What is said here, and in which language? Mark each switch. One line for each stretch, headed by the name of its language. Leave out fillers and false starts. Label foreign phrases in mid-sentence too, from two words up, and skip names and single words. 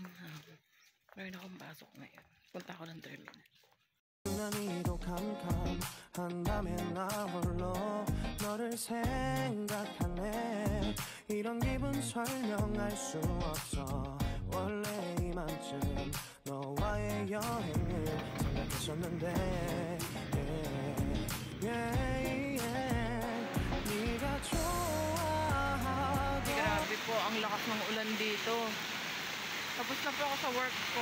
Filipino: Meron akong pasok ngayon. Punta ako ng terminal.
Korean: 난이도 캄캄한 밤에 나 홀로 너를 생각하네. 이런 기분 설명할 수 없어. 원래 이맘쯤 너와의 여행을 생각했었는데 네가 좋아하던
Filipino: Grabe po, ang lakas ng ulan dito. Tapos na po ako sa work ko.